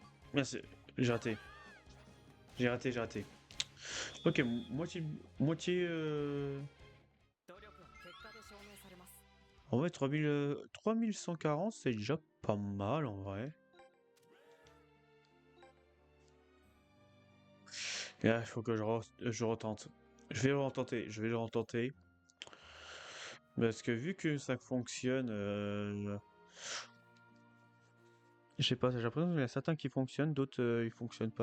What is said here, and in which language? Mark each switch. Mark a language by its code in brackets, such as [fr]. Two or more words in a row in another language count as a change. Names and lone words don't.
[fr] Merci. J'ai raté. J'ai raté, j'ai raté. Ok, moitié, moitié. [ja] 努力は結果で証明されます。 [fr] En vrai, 3000, 3140, c'est déjà pas mal en vrai. Et là, il faut que je retente. Je vais le retenter, je vais le retenter. Parce que vu que ça fonctionne, je sais pas, j'ai l'impression qu'il y en a certains qui fonctionnent, d'autres ils fonctionnent pas.